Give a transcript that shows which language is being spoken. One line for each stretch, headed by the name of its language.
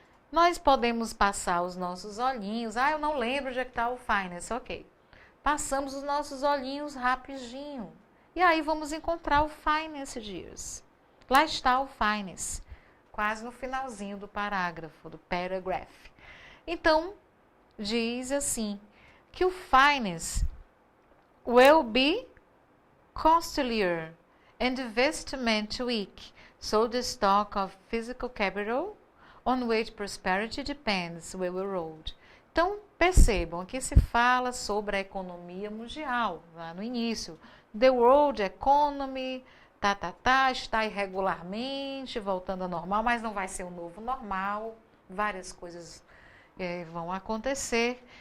Portuguese: Nós podemos passar os nossos olhinhos, eu não lembro onde é que está o finance, ok. Passamos os nossos olhinhos rapidinho. E aí vamos encontrar o finance, dears. Lá está o finance, quase no finalzinho do parágrafo, do paragraph. Então, diz assim, que o finance
English: will be costlier and investment weak, so the stock of physical capital on which prosperity depends will erode.
Portuguese: Então, percebam, aqui se fala sobre a economia mundial, lá no início.
English: The world economy,
Portuguese: está irregularmente, voltando ao normal, mas não vai ser um novo normal, várias coisas vão acontecer.